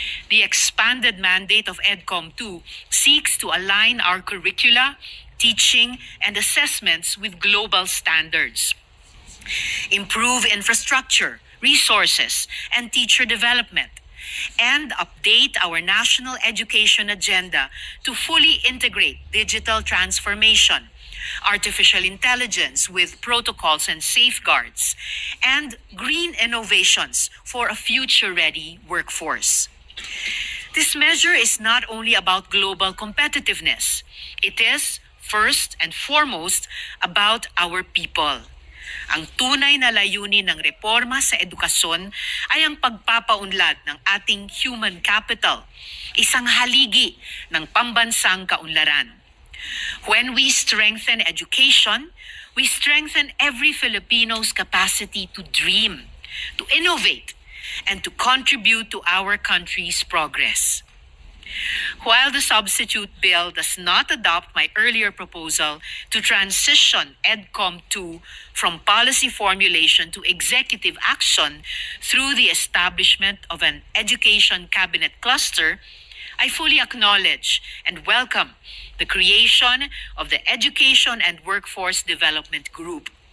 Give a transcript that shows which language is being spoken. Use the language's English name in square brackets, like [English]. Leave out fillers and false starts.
[English] The expanded mandate of EDCOM-2 seeks to align our curricula, teaching, and assessments with global standards, improve infrastructure, resources, and teacher development, and update our national education agenda to fully integrate digital transformation, artificial intelligence with protocols and safeguards, and green innovations for a future-ready workforce. This measure is not only about global competitiveness. It is, first and foremost, about our people. [Filipino] Ang tunay na layunin ng reforma sa edukasyon ay ang pagpapaunlad ng ating human capital, isang haligi ng pambansang kaunlaran. [English] When we strengthen education, we strengthen every Filipino's capacity to dream, to innovate, and to contribute to our country's progress. While the substitute bill does not adopt my earlier proposal to transition EDCOM-2 from policy formulation to executive action through the establishment of an education cabinet cluster, I fully acknowledge and welcome the creation of the Education and Workforce Development Group.